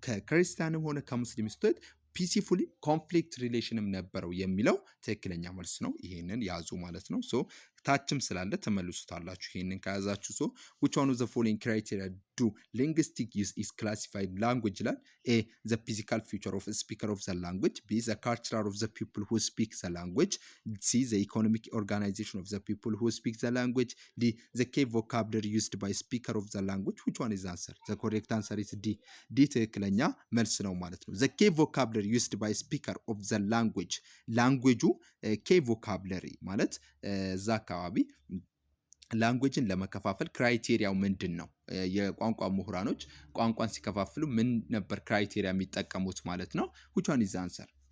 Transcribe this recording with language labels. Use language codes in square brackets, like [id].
[am] ከክርስቲያንም ሆነ ከሙስሊም ስቴት ፒሲፉሊ ኮንፍሊክት ሪሌሽንም ነበረው የሚለው ትክክለኛ መልስ ነው። ይሄንን ያዙ ማለት ነው። ሶ ታችም ስላለ ተመልሱታላችሁ ይሄንን ከያዛችሁ። ሶ [en] which one of the following criteria do linguistic use is classified language ይላል። A the physical feature of a speaker of the language, B the culture of the people who speak the language, C the economic organization of the people who speak the language, D the key vocabulary used by speaker of the language. Which one is the answer? The correct answer is D. [am] D ትክክለኛ መልስ ነው ማለት ነው። [en] The key vocabulary used by speaker of the language [am] ላንጉዌጁ ኬ ቮካብለሪ ማለት እዛ አካባቢ ላንጉዌጅን ለመከፋፈል ክራይቴሪያው ምንድን ነው? የቋንቋ ምሁራኖች ቋንቋን ሲከፋፍሉ ምን ነበር ክራይቴሪያ የሚጠቀሙት ማለት ነው? [en] which one is the answer?